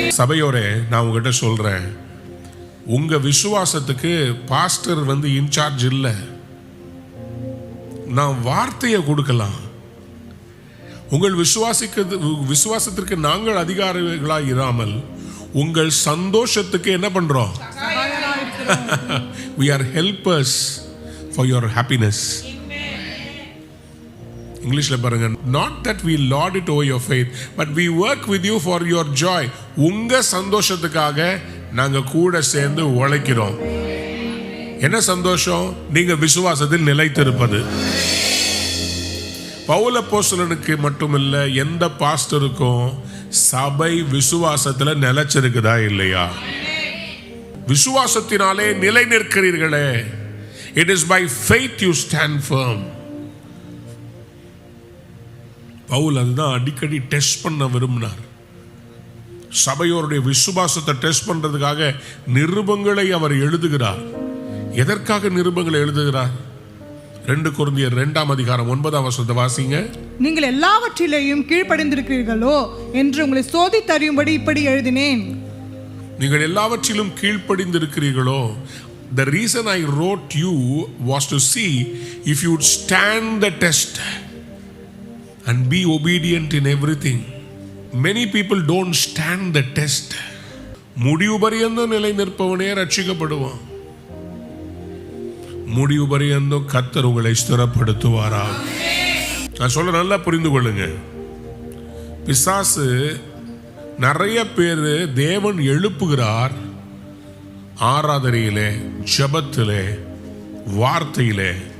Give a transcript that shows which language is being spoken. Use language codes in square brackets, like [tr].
[ta] சபையோரே, நான் உங்ககிட்ட சொல்றேன், உங்க விசுவாசத்துக்கு பாஸ்டர் இன்சார்ஜ் இல்லை. நான் வார்த்தையை கொடுக்கலாம். உங்கள் விசுவாசத்திற்கு நாங்கள் அதிகாரிகளாக இராமல் உங்கள் சந்தோஷத்துக்கு என்ன பண்றோம்? [en] We are helpers for your happiness. [ta] இங்கிலீஷ்ல பாருங்க, [en] not that we lord it over your faith but we work with you for your joy. [ta] உங்க சந்தோஷத்துக்காக நாங்க கூட சேர்ந்து உழைக்கிறோம். என்ன சந்தோஷம்? நீங்க விசுவாசத்தில் நிலைத்திருப்பது. பவுல் அப்போஸ்தலனுக்கு மட்டுமில்ல, எந்த பாஸ்டருக்கும் சபை விசுவாசத்துல நிலைச்சிருக்குதா இல்லையா? விசுவாசத்தினாலே நிலை நிற்கிறீர்களே. [en] It is by faith you stand firm. [ta] Pavul அதுதான் அடிக்கடி டெஸ்ட் பண்ண விரும்பினார். சபையோருடைய விசுவாசத்தை டெஸ்ட் பண்றதுக்காக நிருபங்களை அவர் எழுதுகிறார். எதற்காக நிருபங்களை எழுதுகிறார்? 2 கொரிந்தியர் 2ஆம் அதிகாரம் 9ஆம் வசனத்தை வாசிங்க. நீங்கள் எல்லாவற்றிலேயும் கீழ்ப்படிந்திருக்கிறீர்களோ என்று உங்களை சோதித்தறியும்படி இப்படி எழுதினேன். நீங்கள் எல்லாவற்றிலும் கீழ்ப்படிந்திருக்கிறீர்களோ. [en] The reason I wrote you was to see if you would stand the test and be obedient in everything. Many people don't stand the test. [ta] முடிவு பரியந்தம் நிலை நிற்பவனே ரட்சிக்கப்படுவான். முடிவு பரியந்தம் கர்த்தர் உங்களை ஸ்திரப்படுத்துவாரா? நான் சொல்ல நல்லா புரிந்து கொள்ளுங்க. பிசாசு நிறைய பேர் தேவன் எழுப்புகிறார், ஆராதனையிலே, ஜபத்திலே, வார்த்தையிலே.